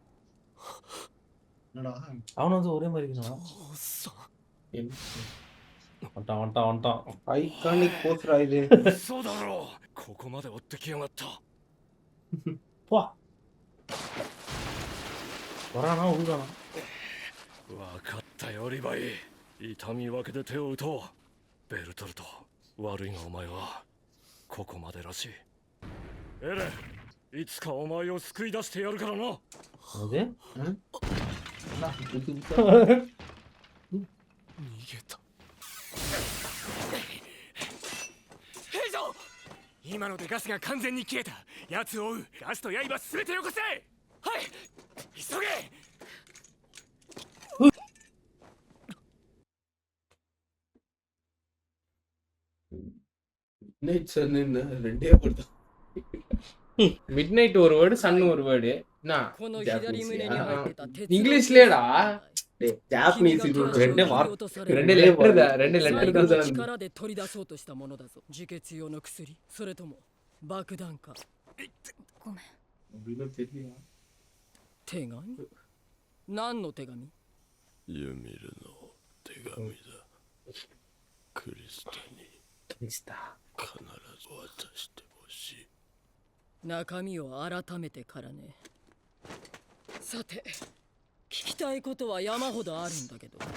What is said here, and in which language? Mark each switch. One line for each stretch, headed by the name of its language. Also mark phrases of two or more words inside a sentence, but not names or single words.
Tamil: அவன் வந்து ஒரே மாதிரி இருந்தான்
English: iconic poster
Tamil: இது
Japanese: そうだろうここまで追ってきやがった
Tamil: வரானா உருகானா
Japanese: 分かったよリヴァイ痛み分けで手を打とうベルトルト悪いがお前はここまでらしいエレンいつかお前を救い出してやるからななんで逃げた今のでガスが完全に切れた。奴を追う。ガスと刃すべてよこせ。はい、急げ。
English: night sun
Tamil: என்ன ரெண்டே படுத்தா
English: mid night
Tamil: ஒரு வேர்டு சன் ஒரு வேர்டு என்ன
Japanese: この左胸に入ってた鉄の
Tamil: இங்கிலீஷ்லயேடா
Japanese: ジャパニーズ君が
Tamil: ரெண்டே
Japanese: 切り
Tamil: வார்த்தை.
Japanese: 落とされる
Tamil: ரெண்டு லெட்டர் தான் ரெண்டு
Japanese: 最
Tamil: லெட்டர்
Japanese: 後
Tamil: தான்
Japanese: の力で取り出そうとしたものだぞ。自決用の薬、それとも爆弾か。ごめん。
Tamil: அப்படின்னு தெரியும்
Japanese: 手紙？何の手紙？ユミルの手紙だ。クリスタに必ず渡してほしい。中身を改めてからね。さて、聞きたいことは山ほどあるんだけど。